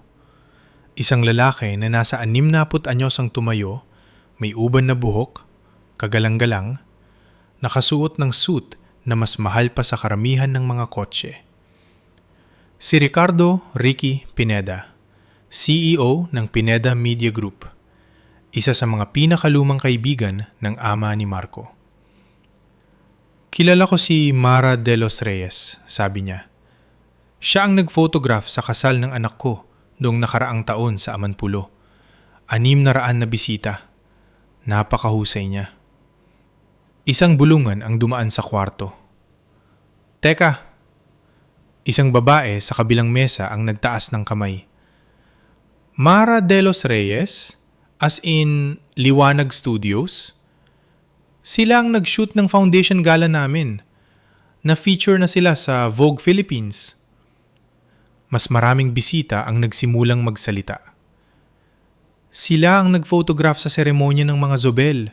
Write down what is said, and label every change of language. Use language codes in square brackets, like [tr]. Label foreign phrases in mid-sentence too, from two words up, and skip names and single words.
[tl] Isang lalaki na nasa 60 anyos ang tumayo, may uban na buhok, kagalang-galang, nakasuot ng suit na mas mahal pa sa karamihan ng mga kotse. Si Ricardo Ricky Pineda, CEO ng Pineda Media Group, isa sa mga pinakalumang kaibigan ng ama ni Marco. Kilala ko si Mara de los Reyes, sabi niya. Siya ang nag-photograph sa kasal ng anak ko noong nakaraang taon sa Amanpulo. 600 na bisita. Napakahusay niya. Isang bulungan ang dumaan sa kwarto. Teka! Isang babae sa kabilang mesa ang nagtaas ng kamay. Mara de los Reyes? [en] As in, [tl] Liwanag Studios? Sila ang nag-shoot ng [en] foundation gala [tl] namin. Na-feature na sila sa Vogue Philippines. Mas maraming bisita ang nagsimulang magsalita. Sila ang nag-photograph sa seremonya ng mga Zobel.